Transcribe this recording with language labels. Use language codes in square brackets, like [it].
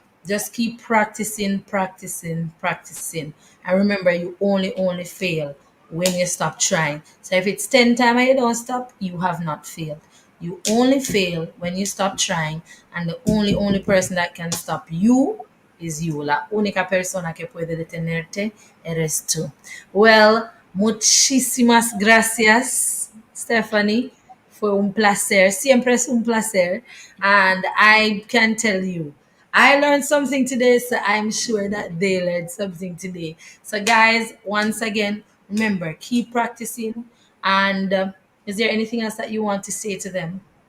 [en] Just keep practicing, practicing, practicing. And remember, you only fail when you stop trying. So if it's 10 times and you don't stop, you have not failed. You only fail when you stop trying, and the only person that can stop you is you. [es] La única persona que puede detenerte eres tú. Well, muchísimas gracias, Stephanie. Fue un placer. Siempre es un placer. [en] And I can tell you, I learned something today, so I'm sure that they learned something today. So, guys, once again, remember, keep practicing. And is there anything else that you want to say to them?